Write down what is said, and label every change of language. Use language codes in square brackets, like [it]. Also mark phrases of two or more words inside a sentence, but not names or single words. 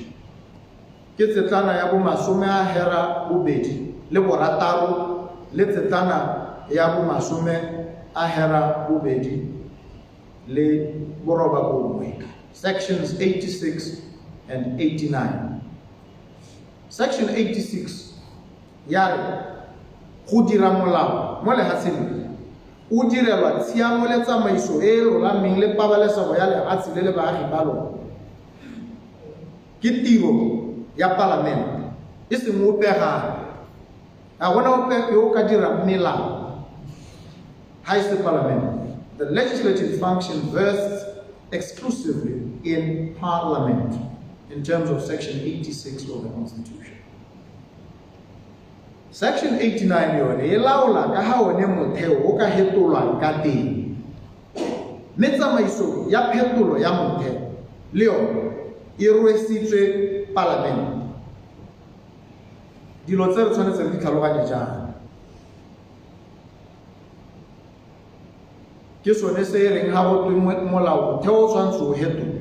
[tn] Ke tsetlana ya bo 26 le tsetlana ya bo 29, [en] sections 86 and 89. [tn] Section 86 ya re go dira molao mo lehatsheng o direlwa tshiamo le tsamaiso e lolameng le pabalesego ya lehatshe le baagi ba lona. Ke tiro ya palamente, e seng opegane. A gona ope yo ka dira melao ha e se palamente. [en] The legislative function vests exclusively in Parliament in terms of Section 86 of the Constitution. [tn] Section 89 yone e laola ka ha one motheo o ka hetolwang ka teng. Mme tsamaiso ya phetolo ya motheo le yone e rwesitswe palamente. Dilo tse re tshwanetse re di tlhaloganye jang ke sone se e reng ha go twe molao motheo o tshwanetse o hetolwe.